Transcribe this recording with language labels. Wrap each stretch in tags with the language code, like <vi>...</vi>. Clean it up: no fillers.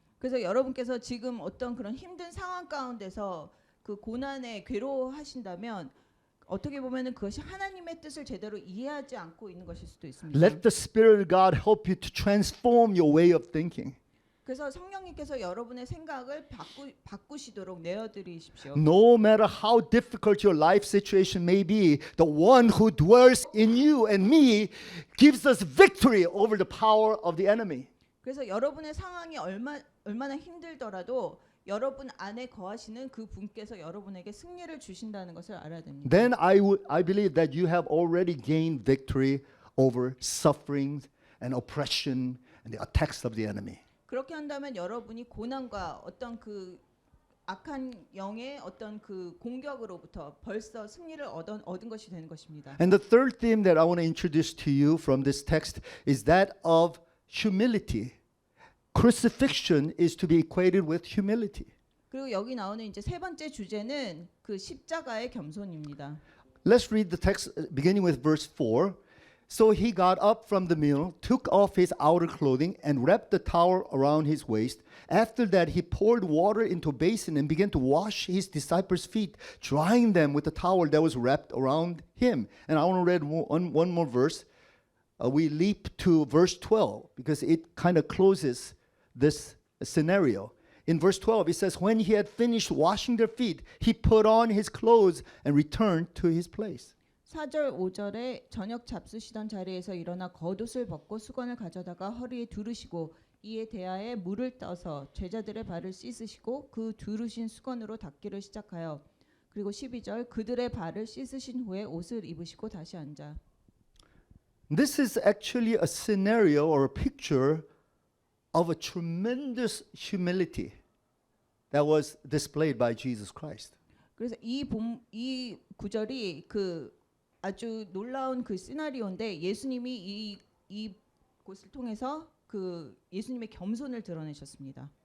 <ko>그래서 여러분께서 지금 어떤 그런 힘든 상황 가운데서 그 고난에 괴로워하신다면 어떻게 보면은 그것이 하나님의 뜻을 제대로 이해하지 않고 있는 것일 수도 있습니다.</ko> <en>Let the Spirit of God help you to transform your way of thinking.</en> <ko>그래서 성령님께서 여러분의 생각을 바꾸시도록 내어드리십시오.</ko> <en>No matter how difficult your life situation may be, the one who dwells in you and me gives us victory over the power of the enemy.</en> <ko>그래서 여러분의 상황이 얼마나 힘들더라도 여러분 안에 거하시는 그 분께서 여러분에게 승리를 주신다는 것을 알아야 됩니다.</ko> <en>Then I believe that you have already gained victory over sufferings and oppression and the attacks of the enemy.</en> <ko>그렇게 한다면 여러분이 고난과 어떤 그 악한 영의 어떤 그 공격으로부터 벌써 승리를 얻은 것이 되는 것입니다.</ko> <en>And the third theme that I want to introduce to you from this text is that of humility. Crucifixion is to be equated with humility.</en> <ko>그리고 여기 나오는 이제 세 번째 주제는 그 십자가의 겸손입니다.</ko> <en>Let's read the text beginning with verse 4. So he got up from the meal, took off his outer clothing, and wrapped the towel around his waist. After that, he poured water into a basin and began to wash his disciples' feet, drying them with the towel that was wrapped around him. And I want to read one more verse. We leap to verse 12 because it kind of closes this scenario. In verse 12, it says, when he had finished washing their feet, he put on his clothes and returned to his place.</en> <ko>4절 5절에 저녁 잡수시던 자리에서 일어나 겉옷을 벗고 수건을 가져다가 허리에 두르시고 이에 대하에 물을 떠서 제자들의 발을 씻으시고 그 두르신 수건으로 닦기를 시작하여 그리고 12절 그들의 발을 씻으신 후에 옷을 입으시고 다시 앉아.</ko> <en>This is actually a scenario or a picture of a tremendous humility that was displayed by Jesus Christ.</en> <ko>그래서 이 구절이 그 아주 놀라운 그 시나리오인데 예수님이 이 곳을 통해서 그 예수님의 겸손을 드러내셨습니다.</ko>